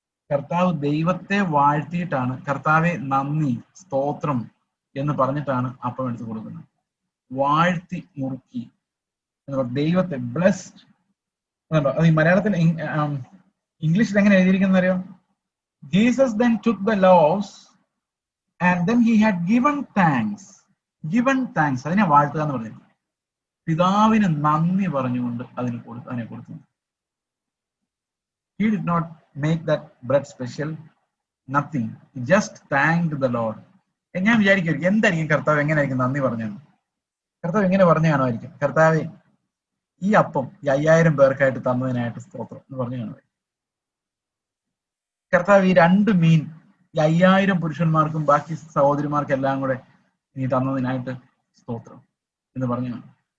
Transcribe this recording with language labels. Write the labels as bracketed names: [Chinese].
[Malayalam] കർത്താവ് ദൈവത്തെ വാഴ്ത്തിയിട്ടാണ്, കർത്താവെ നന്ദി, സ്തോത്രം എന്ന് പറഞ്ഞിട്ടാണ് അപ്പം എടുത്ത് കൊടുക്കുന്നത്. വാഴ്ത്തി മുറുക്കി ദൈവത്തെ ബ്ലെസ്ഡ്. അത് ഈ മലയാളത്തിൽ ഇംഗ്ലീഷിൽ എങ്ങനെ എഴുതിയിരിക്കുന്ന അറിയോ? [English] Jesus then took the loaves and then he had given thanks. [Malayalam] അതിനെ വാഴ്ത്തുക എന്ന് പറഞ്ഞു. പിതാവിന് നന്ദി പറഞ്ഞുകൊണ്ട് അതിനെ കൊടുത്തു. [English] He did not make that bread special, nothing. He just thanked the Lord. [Malayalam] ഞാൻ വിചാരിക്കും എന്തായിരിക്കും കർത്താവ് എങ്ങനെയായിരിക്കും നന്ദി പറഞ്ഞത്? കർത്താവ് എങ്ങനെ പറഞ്ഞു കാണുമായിരിക്കും? കർത്താവ് ഈ അപ്പം 5000 പേർക്കായിട്ട് തന്നതിനായിട്ട് സ്തോത്രം എന്ന് പറഞ്ഞു കാണുമായിരിക്കും. കർത്താവ് ഈ 2 മീൻ 5000 പുരുഷന്മാർക്കും ബാക്കി സഹോദരിമാർക്കും എല്ലാം കൂടെ നീ തന്നതിനായിട്ട് സ്തോത്രം എന്ന് പറഞ്ഞു കാണും.